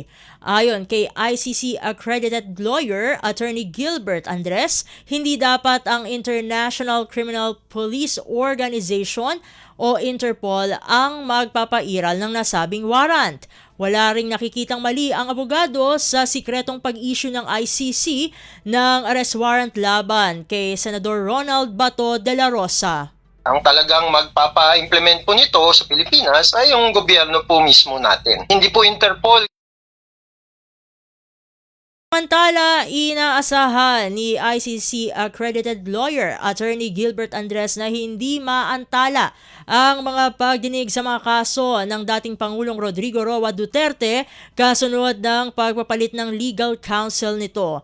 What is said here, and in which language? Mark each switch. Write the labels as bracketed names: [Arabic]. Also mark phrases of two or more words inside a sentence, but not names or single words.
[Filipino] Ayon kay ICC accredited lawyer Attorney Gilbert Andres, hindi dapat ang International Criminal Police Organization o Interpol ang magpapairal ng nasabing warrant. Wala ring nakikitang mali ang abogado sa sikretong pag-issue ng ICC ng [English] arrest warrant [Filipino] laban kay Senador Ronald Bato de la Rosa. Ang talagang magpapa-implement po nito sa Pilipinas ay yung gobyerno po mismo natin. Hindi po Interpol. Samantala, inaasahan ni ICC accredited lawyer Attorney Gilbert Andres na hindi maantala ang mga pagdinig sa mga kaso ng dating Pangulong Rodrigo Roa Duterte kasunod ng pagpapalit ng legal counsel nito.